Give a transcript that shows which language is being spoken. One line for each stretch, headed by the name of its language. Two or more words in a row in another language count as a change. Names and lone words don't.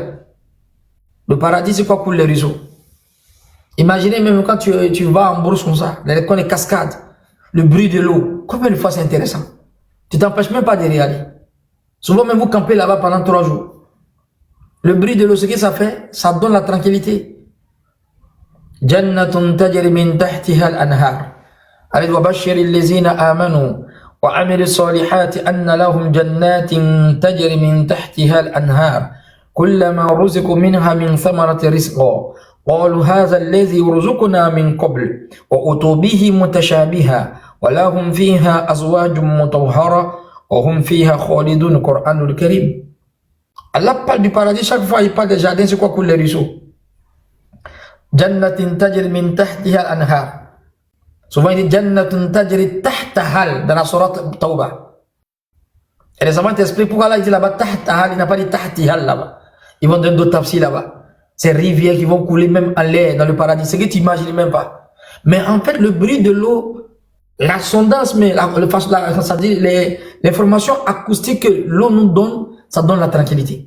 French: Le paradis, c'est quoi pour les ruisseaux? Imaginez même quand tu vas en brousse comme ça, dans les coins des cascades, le bruit de l'eau, combien de fois c'est intéressant? Tu t'empêches même pas de aller. Souvent même vous campez là-bas pendant 3 jours. Le bruit de l'eau, ce que ça fait, ça donne la tranquillité.
Arabic: جنات تجري من تحتها الأنهار. Allez, وبشر الذين آمنوا وعملوا الصالحات أن لهم جنات تجري من تحتها الأنهار. كلما رزقوا منها من ثمرة رزقا. قالوا هذا الذي رزقنا من قبل وأتوا به متشابها ولهم فيها أزواج مطهرة وهم فيها خالدون. القرآن الكريم.
French: Allah parle du paradis, chaque fois il parle des jardins, c'est quoi coule les ruisseaux?
Arabic: جنات تجري من تحتها الأنهار.
French: Souvent il dit
Arabic: جنات تجري تحتها
French: dans la sourate Tawbah. Et les savants t'expliquent pourquoi Allah il dit là-bas tahtahal, il n'a pas dit tahtihal là-bas. Ils vont donner d'autres tafsirs là-bas. Ces rivières qui vont couler même en l'air dans le paradis, c'est que tu n'imagines même pas. Mais en fait, le bruit de l'eau L'assondance, mais c'est-à-dire l'information acoustique que l'on nous donne, ça donne la tranquillité.